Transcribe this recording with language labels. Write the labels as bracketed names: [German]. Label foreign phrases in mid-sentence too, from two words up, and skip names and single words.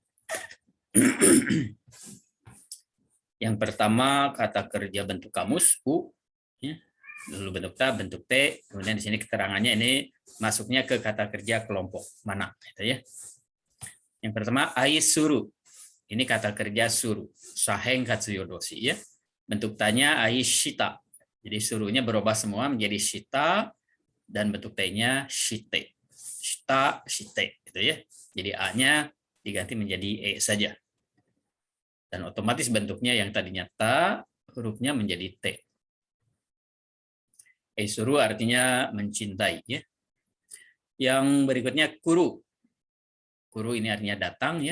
[Indonesian] Yang pertama kata kerja bentuk kamus U, ya. Lalu bentuk ta, bentuk T. Kemudian di sini keterangannya ini masuknya ke kata kerja kelompok mana, gitu ya. Yang pertama aisuru. Ini kata kerja suru. [Japanese] Saheng katsuyodoshi [Indonesian] ya. Bentuk tanya aishita. Jadi suruhnya berubah semua menjadi shita dan bentuk t-nya shite. [Japanese] Shita, shite [Indonesian] gitu ya. Jadi a-nya diganti menjadi e saja. Dan otomatis bentuknya yang tadinya ta, hurufnya menjadi t. Eisuru artinya mencintai ya. Yang berikutnya kuru. Kuru ini artinya datang ya.